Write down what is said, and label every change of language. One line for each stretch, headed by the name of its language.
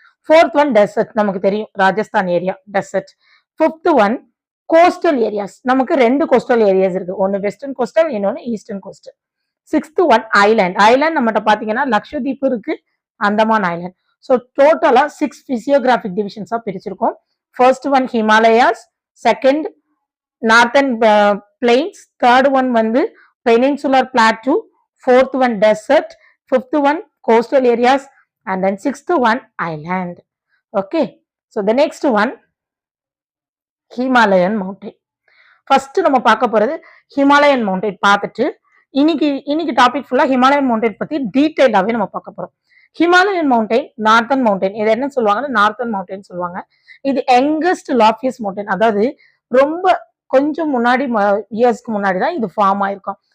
Tamil: Fourth one dessert, நமக்கு தெரியும் Rajasthan area dessert. Fifth one coastal areas. நமக்கு 2 கோஸ்டல் ஏரியாஸ் இருக்கு. ஒன்னு வெஸ்டர்ன் கோஸ்டல், இன்னொன்னு eastern coastal. Sixth one island நம்மகிட்ட பாத்தீங்கன்னா லக்ஷதீப் இருக்கு, அந்தமான் ஐலாண்ட். ஸோ டோட்டலா 6 பிசியோகிராபிக் டிவிஷன்ஸா பிரிச்சிருக்கோம். First one Himalayas, second northern plains, third one வந்து peninsular plateau,
English: fourth one desert, fifth one coastal areas, and then sixth one island. Okay, so the next one Himalayan mountain.
Tamil: First நம்ம பார்க்க போறது Himalayan mountain பார்த்துட்டு இன்னைக்கு topic ஃபுல்லா Himalayan mountain பத்தி டீடைலாவே நம்ம பார்க்க போறோம். ஹிமாலயன் மவுண்டைன், நார்த்தன் மவுண்டைன், இது என்ன சொல்லுவாங்கன்னா நார்த்தன் மவுண்டைன் சொல்லுவாங்க. இது யங்கஸ்ட் லாஃபியஸ்ட் மவுண்டைன். அதாவது ரொம்ப கொஞ்சம் முன்னாடி இயர்ஸ்க்கு முன்னாடி தான் இது ஃபார்ம் ஆயிருக்கும்.